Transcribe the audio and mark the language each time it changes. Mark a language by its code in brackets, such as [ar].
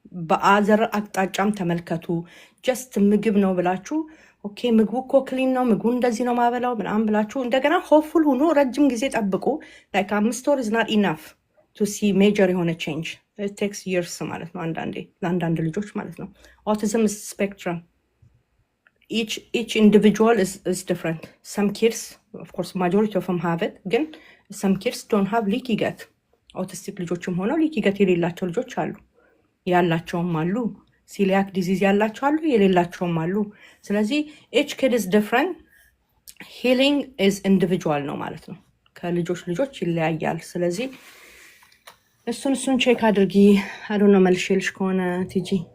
[am] በአዘር አቅጣጫም ተመልከቱ። ጀስት ምግብ ነው ብላችሁ ኦኬ ምግቡ እኮ ክሊን ነው፣ ምግቡ እንደዚህ ነው ማበላው ምናምን ብላችሁ እንደገና ሆፕፉል ሆኖ ረጅም ጊዜ ጠብቁ። ላይክ 5 ወር [en] is not enough to see major [am] የሆነ change. [en] it takes years [am] ማለት ነው። አንዳንዴ ለአንዳንድ ልጆች ማለት ነው። [en] autism is spectrum. each individual is different. Some kids, of course majority of them have it, ግን some kids don't have leaky gut. [am] autistic ልጆችም ሆነው leaky gut የሌላቸው ልጆች አሉ፣ ያላቸውም አሉ። celiac disease ያላቸው አሉ፣ የሌላቸውም አሉ። ስለዚህ [en] each kid is different. healing is individual [am] ነው ማለት ነው። ከልጆች ይለያያል። ስለዚህ እሱን ቼክ አድርጊ። [en] I don't know [am] መልሼልሽ ከሆነ ቲጂ።